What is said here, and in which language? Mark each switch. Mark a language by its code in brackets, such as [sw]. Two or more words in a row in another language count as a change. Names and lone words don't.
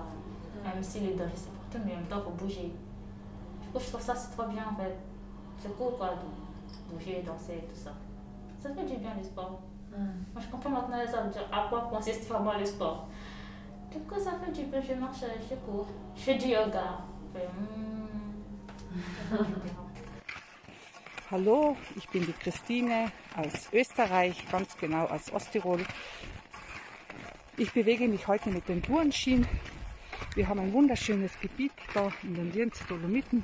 [fr] Même si les dangers c'est partout, mais en même temps il faut bouger. Du coup je trouve ça c'est trop bien en fait. C'est cool quoi de bouger, danser, tout ça. Ça fait du bien le sport. Moi je comprends maintenant ça veut dire à quoi consiste vraiment le sport. Du coup ça fait du bien, je marche, je cours, je fais du yoga. [de] Hallo, ich bin die Christine aus Österreich, ganz genau aus Osttirol. Ich bewege mich heute mit den Tourenschienen. Wir haben ein wunderschönes Gebiet da in den Lienzer Dolomiten.